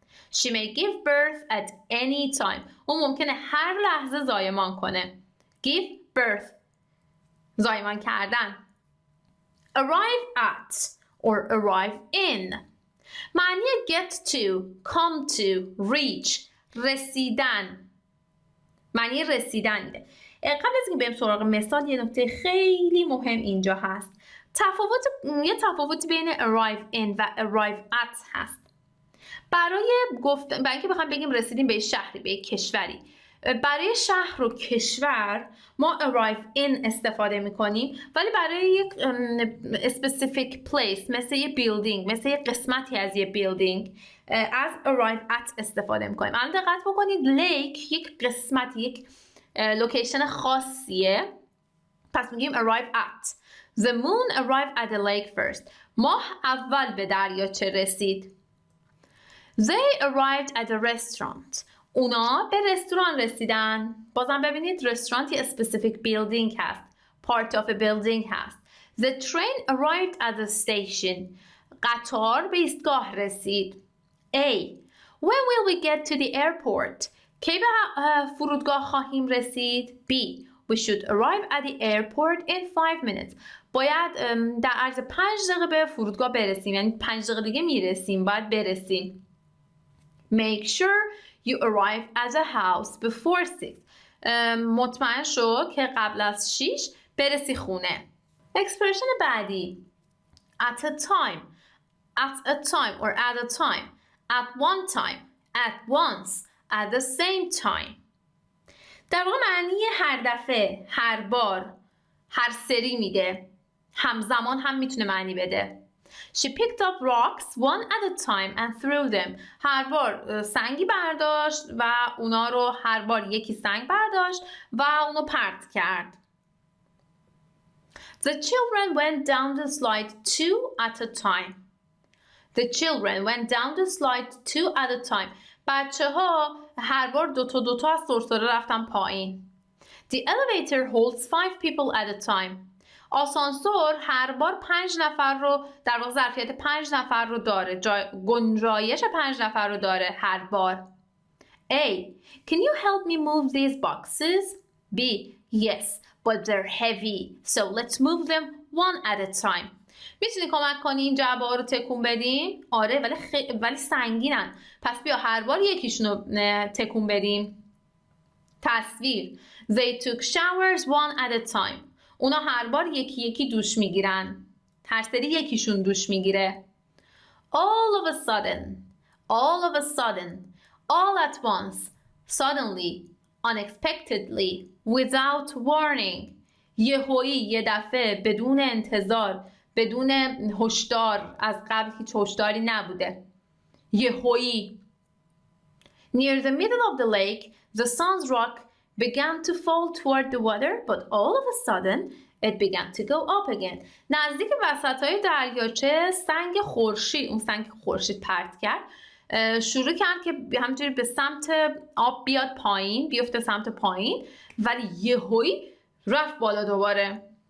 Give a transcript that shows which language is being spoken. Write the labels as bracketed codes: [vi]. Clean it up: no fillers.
[en] She may give birth at any time. [fa] اون ممکنه هر لحظه زایمان کنه. [en] Give birth. [fa] زایمان کردن. [en] Arrive at or arrive in. معنی get to, come to, reach. [fa] رسیدن. معنی رسیدن میده. قبل از اینکه بریم سراغ مثال یه نکته خیلی مهم اینجا هست. یه تفاوتی بین arrive in و arrive at هست. برای اینکه بخوایم بگیم رسیدیم به شهری، به کشوری، برای شهر و کشور ما arrive in استفاده میکنیم، ولی برای یک specific place مثل یه building، مثل یه قسمتی از یه building از arrive at استفاده میکنیم. الان دقت بکنید lake یک قسمت، یک لوکیشن خاصیه، پس میگیم arrive at. [en] The moon arrived at the lake first. [fa] ماه اول به دریاچه رسید. [en] They arrived at a restaurant. [fa] اونا به رستوران رسیدن. بازم ببینید رستوران یه specific building هست. [en] Part of a building هست. The train arrived at the station. [fa] قطار به ایستگاه رسید. A. [en] When will we get to the airport? [fa] کی به فرودگاه خواهیم رسید؟ B. [en] We should arrive at the airport in 5 minutes. [fa] باید در عرض 5 دقیقه به فرودگاه برسیم. یعنی 5 دقیقه دیگه میرسیم. باید برسیم. [en] Make sure you arrive at a house before 6. [fa] مطمئن شو که قبل از 6 برسی خونه. اکسپرشن بعدی. [en] At a time. At a time or at a time. At one time. At once. At the same time. [fa] در واقع معنی هر دفعه، هر بار، هر سری میده. همزمان هم میتونه معنی بده. [en] She picked up rocks one at a time and threw them. [fa] هر بار سنگی برداشت و اونا رو هر بار یکی سنگ برداشت و اونو پرت کرد. [en] The children went down the slide 2 at a time. The children went down the slide 2 at a time. [fa] بچه ها هر بار دوتا از سرسره رفتن پایین. [en] The elevator holds 5 people at a time. [fa] آسانسور هر بار 5 نفر رو در واقع ظرفیت 5 نفر رو داره. گنجایش 5 نفر رو داره هر بار. [en] A. Can you help me move these boxes? B. Yes, but they're heavy. So let's move them one at a time. [fa] میتونی کمک کنی این جعبه ها رو تکون بدیم؟ آره ولی سنگینن. پس بیا هر بار یکیشونو تکون بدیم. تصویر. [en] They took showers one at a time. [fa] اونا هر بار یکی یکی دوش میگیرن. هر سری یکیشون دوش میگیره. [en] All of a sudden. All of a sudden. All at once. Suddenly. Unexpectedly. Without warning. [fa] یهویی، یه دفعه، بدون انتظار. بدون هشدار، از قبل هیچ هشداری نبوده. یهویی. [en] Near the middle of the lake, the sun's rock began to fall toward the water, but all of a sudden it began to go up again. [fa] نزدیک وسطای دریاچه سنگ خورشید، اون سنگ خورشید پرت کرد، شروع کرد که همینجوری به سمت آب بیاد پایین، بیفته سمت پایین، ولی یهویی رفت بالا دوباره.